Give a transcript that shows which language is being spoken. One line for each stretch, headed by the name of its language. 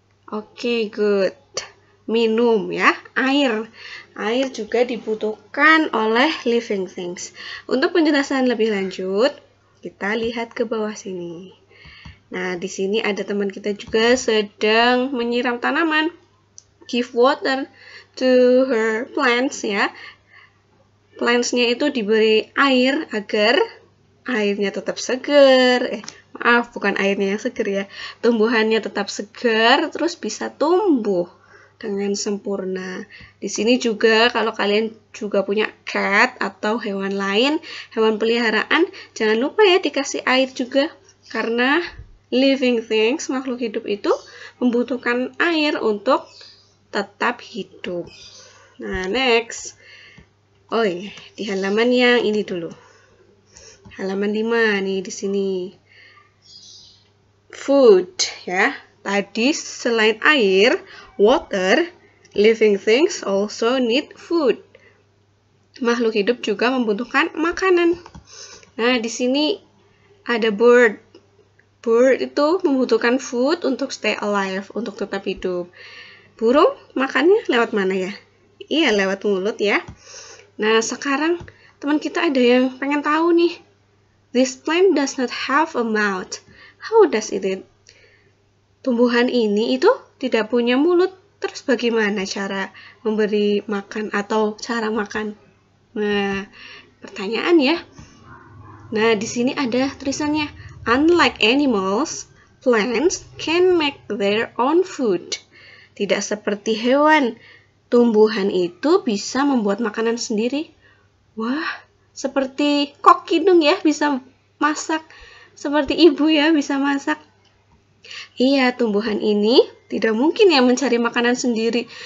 Indonesian: Oke, good. Minum ya, air. Air juga dibutuhkan oleh living things. Untuk penjelasan lebih lanjut, kita lihat ke bawah sini. Nah, di sini ada teman kita juga sedang menyiram tanaman.
English: give water to her plants ya.
Indonesian: Plants-nya itu diberi air agar airnya tetap segar. Maaf, bukan airnya yang segar ya. Tumbuhannya tetap segar, terus bisa tumbuh dengan sempurna. Di sini juga kalau kalian juga punya cat atau hewan lain, hewan peliharaan, jangan lupa ya dikasih air juga. Karena living things, makhluk hidup itu membutuhkan air untuk tetap hidup. Nah, next. Oh iya, di halaman yang ini dulu. Halaman 5 nih di sini. Food ya. Tadi selain air,
English: water, living things also need food.
Indonesian: Makhluk hidup juga membutuhkan makanan. Nah, di sini ada bird. Bird itu membutuhkan food untuk stay alive, untuk tetap hidup. Burung makannya lewat mana ya? Iya, lewat mulut ya. Nah, sekarang teman kita ada yang pengen tahu nih.
English: This plant does not have a mouth. How does it eat?
Indonesian: Tumbuhan ini itu tidak punya mulut. Terus bagaimana cara memberi makan atau cara makan? Nah, pertanyaan ya. Nah, di sini ada tulisannya.
English: Unlike animals, plants can make their own food.
Indonesian: Tidak seperti hewan, tumbuhan itu bisa membuat makanan sendiri. Wah, seperti koki dong ya, bisa masak. Seperti ibu ya, bisa masak. Iya, tumbuhan ini tidak mungkin ya mencari makanan sendiri.